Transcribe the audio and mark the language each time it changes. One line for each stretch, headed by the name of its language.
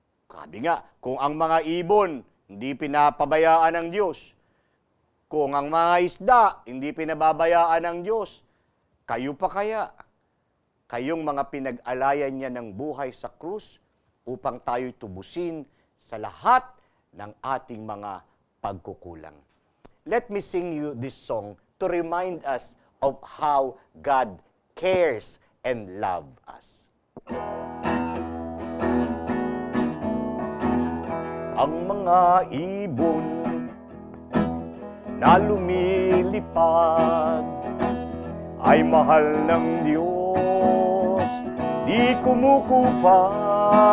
Filipino: Sabi nga, kung ang mga ibon hindi pinapabayaan ng Diyos, kung ang mga isda hindi pinababayaan ng Diyos, kayo pa kaya? Kayong mga pinag-alayan niya ng buhay sa krus upang tayo'y tubusin sa lahat ng ating mga pagkukulang.
English: Let me sing you this song to remind us of how God cares and loves us.
Filipino: Ang mga ibon na lumilipad ay mahal ng Diyos, di kumukupas.